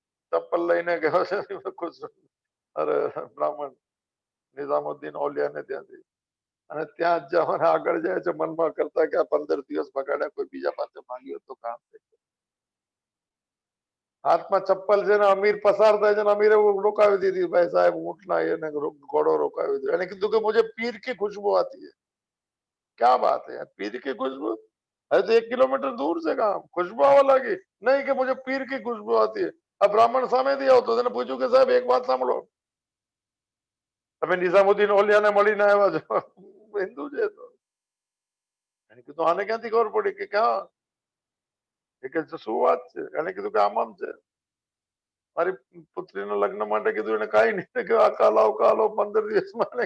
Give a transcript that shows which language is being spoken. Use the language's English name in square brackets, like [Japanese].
[Gujarati] ચપ્પલ લઈને ગયો છે. અરે બ્રાહ્મણ નિઝામુદ્દીન ઓલિયાને ત્યાંથી, અને ત્યાં જ જવાને આગળ જાય છે, મનમાં કરતા કે આ 15 દિવસ બગાડ્યા, કોઈ બીજા પાસે માંગ્યો તો કામ થઈ જાય. હાથમાં ચપ્પલ છે ને, અમીર પસાર થાય છે ને, અમીરે રોકાવી દીધી, ભાઈ સાહેબ ઊંટના એને ઘોડો રોકાવી દીધો. એને કીધું કે મુझे [Hindi] पीर की खुशबू आती है. क्या बात है, पीर की खुशबू? अरे तो 1 किलोमीटर दूर से काम खुशबू आवा लगी? नहीं कि मुझे पीर की खुशबू आती है. अब ब्राह्मण [Gujarati] સામેથી આવતો, તેને પૂછ્યું કે સાહેબ એક વાત સાંભળો, તમે નિઝામુદ્દીન ઓલિયાને મળીને આવ્યા છો, હિન્દુ છે તો. એને કીધું આને ક્યાંથી ખબર પડી કે ક્યાં? એ કે શું વાત છે? એને કીધું કે આમ છે, મારી પુત્રીના લગ્ન માટે કીધું, એને કાંઈ નહીં કે આ કાલાવ 15 દિવસમાં.